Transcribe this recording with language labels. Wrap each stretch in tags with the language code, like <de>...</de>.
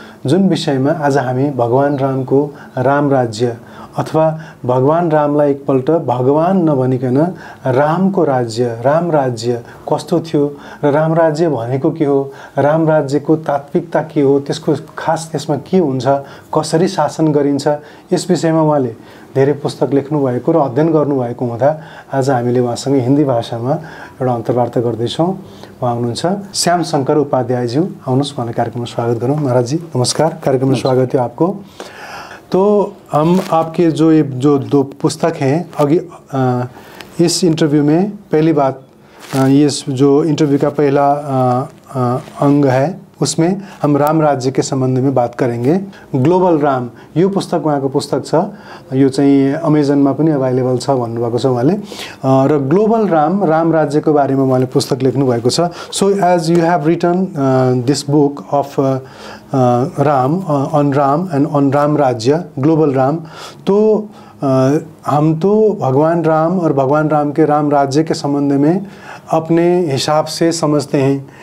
<ne>जुन विषयमा आज हामी भगवान रामको राम राज्य अथवा भगवान रामलाई एकपल्ट भगवान नभनिकन रामको राज्य, राम राज्य कस्तो थियो र राम राज्य भनेको के हो, राम राज्यको तात्विकता के हो, त्यसको खास त्यसमा के हुन्छ, कसरी शासन गरिन्छ, यस विषयमा उहाँले धेरै पुस्तक लेख्नु भएको र अध्ययन गर्नुभएको हुँदा आज हामीले उहाँसँग हिन्दी भाषामा एउटा अन्तर्वार्ता गर्दैछौँ। उहाँ हुनुहुन्छ श्याम शंकर उपाध्यायज्यू। आउनुहोस्, उहाँलाई कार्यक्रममा स्वागत गरौँ।</ne> <hi>महाराज जी नमस्कार, कार्यक्रम में स्वागत है आपको। तो हम आपके जो दो पुस्तक हैं, अभी इस इंटरव्यू में पहली बात, ये जो इंटरव्यू का पहला अंग है उसमें हम राम राज्य के संबंध में बात करेंगे।</hi> <ne>ग्लोबल राम यो पुस्तक उहाँको पुस्तक छ, यो चाहिँ अमेजनमा पनि अभाइलेबल छ भन्नुभएको छ उहाँले। र ग्लोबल राम, राम राज्यको बारेमा उहाँले पुस्तक लेख्नु भएको छ।</ne> <en>so as you have written this book of Ram on Ram and on Ram Rajya,</en> <hi>ग्लोबल राम, तो हम तो भगवान राम और भगवान राम के राम राज्य के संबंध में अपने हिसाब से समझते हैं।</hi>